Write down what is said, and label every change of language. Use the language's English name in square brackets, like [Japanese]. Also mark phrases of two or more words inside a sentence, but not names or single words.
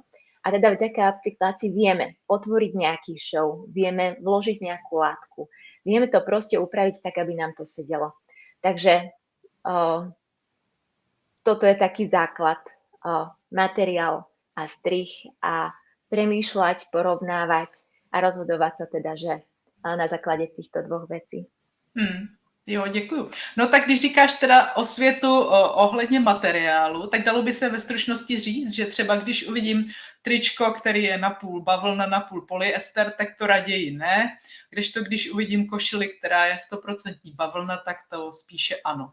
[Slovak] A teda vďaka upcyklácii vieme otvoriť nejaký šov, vieme vložiť nejakú látku, vieme to proste upraviť tak, aby nám to sedelo. Takže toto je taký základ, materiál a strih a premýšľať, porovnávať a rozhodovať sa teda, že na základe týchto dvoch vecí. [Czech] Jo, děkuju. No tak když říkáš teda osvětu ohledně materiálu, tak dalo by se ve stručnosti říct, že třeba když uvidím tričko, který je napůl bavlna, napůl polyester, tak to raději ne. Když uvidím košili, která je 100% bavlna, tak to spíše ano.